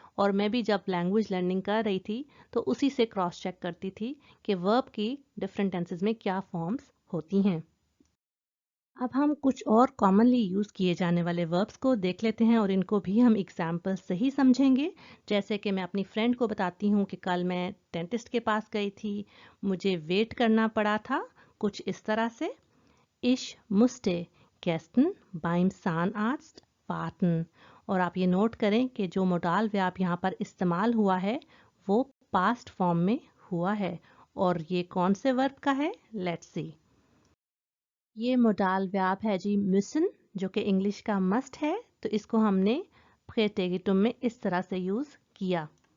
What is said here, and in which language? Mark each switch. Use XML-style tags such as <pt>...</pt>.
<hi>और मैं भी जब लैंग्वेज लर्निंग कर रही थी तो उसी से क्रॉस चेक करती थी कि वर्ब की डिफरेंट टेंसेस में क्या फॉर्म्स होती हैं। अब हम कुछ और कॉमनली यूज़ किए जाने वाले वर्ब्स को देख लेते हैं और इनको भी हम एग्जाम्पल से ही समझेंगे। जैसे कि मैं अपनी फ्रेंड को बताती हूँ कि कल मैं डेंटिस्ट के पास गई थी, मुझे वेट करना पड़ा था, कुछ इस तरह से।</hi> <de>Ich musste gestern beim Zahnarzt warten।</de> <hi>और आप ये नोट करें कि जो मोडाल वर्ब यहाँ पर इस्तेमाल हुआ है वो पास्ट फॉर्म में हुआ है। और ये कौन से वर्ब का है, लेट्स सी। ये मोडाल वर्ब है जी müssen, जो कि इंग्लिश का मस्ट है। तो इसको हमने प्रेटेगिटुम में इस तरह से यूज़ किया।</hi>